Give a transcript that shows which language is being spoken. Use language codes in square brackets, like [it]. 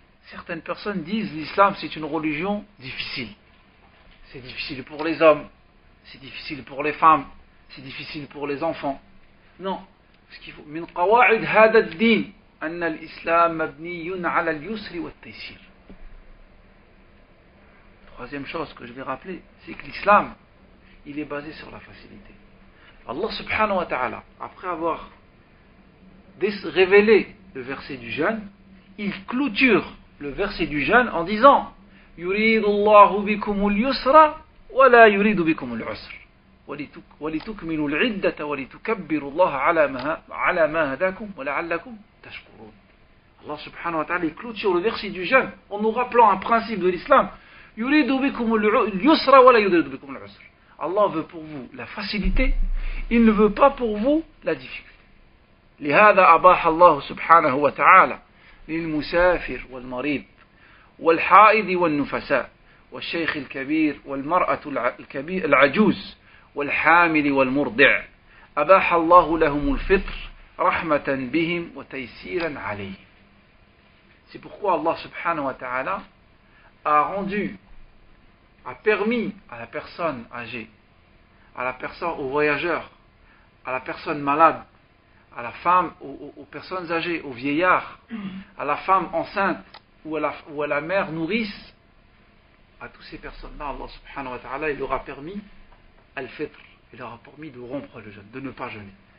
[fr] Certaines personnes disent l'islam c'est une religion difficile. C'est difficile pour les hommes, c'est difficile pour les femmes, c'est difficile pour les enfants. Non, ce qu'il faut. [ar] من قواعد هذا الدين أن الإسلام مبني على اليسر والتيسير. [fr] troisième chose que je vais rappeler, c'est que l'islam, il est basé sur la facilité. Allah subhanahu wa ta'ala, après avoir révélé le verset du jeûne, il clôture le verset du jeûne en disant [ar] يريد الله بكم اليسر ولا يريد بكم العسر ولتكملوا العدة ولتكبروا الله على ما هداكم ولعلكم تشكرون. [fr] Allah subhanahu wa ta'ala il clôture le verset du jeûne en nous rappelant un principe de l'islam. [ar] يريد بكم اليسر ولا يريد بكم العسر. [fr] Allah veut pour vous la facilité, il ne veut pas pour vous la difficulté. [ar] لهذا أباح الله سبحانه وتعالى للمسافر والمريض والحائض والنفساء والشيخ الكبير والمرأة العجوز والحامل والمرضع أباح الله لهم الفطر رحمة بهم وتيسيرا عليهم. [fr] C'est pourquoi Allah subhanahu wa ta'ala a permis à la personne âgée, aux voyageurs, à la personne malade, à la femme, aux personnes âgées, aux vieillards, à la femme enceinte ou à la mère nourrice, à toutes ces personnes-là, Allah subhanahu wa ta'ala, il leur a permis al-fitr, il leur a permis de rompre le jeûne, de ne pas jeûner.